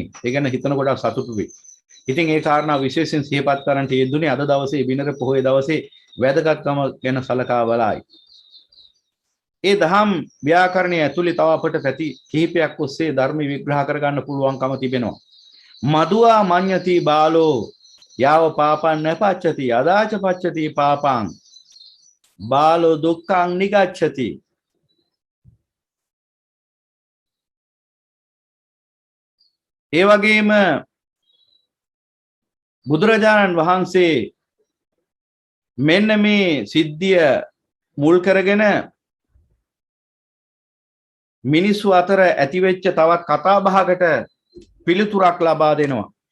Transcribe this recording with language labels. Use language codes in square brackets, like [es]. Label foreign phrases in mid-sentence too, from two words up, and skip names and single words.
[si] ඒ ගැන හිතන කොට සතුටු වෙයි. ඉතින් ඒ කාරණා විශේෂයෙන් සිහිපත් කරන්නට යෙදුනේ අද දවසේ බිනර පොහොය දවසේ වැදගත්කම ගැන සලකා බලයි. ඒ දහම් ව්‍යාකරණය ඇතුළේ තව අපට පැති කිහිපයක් ඔස්සේ ධර්ම විග්‍රහ කරගන්න පුළුවන්කම තිබෙනවා. [pi] මදුවා මඤ්ඤති බාලෝ යාව පාපං නපච්චති අදාච පච්චති පාපං බාලෝ දුක්ඛං නිගච්ඡති. [si] ඒ වගේම බුදුරජාණන් වහන්සේ මෙන්න මේ සිද්ධිය මුල් කරගෙන මිනිස්සු අතර ඇතිවෙච්ච තවත් කතා බහකට පිළිතුරක් ලබා දෙනවා.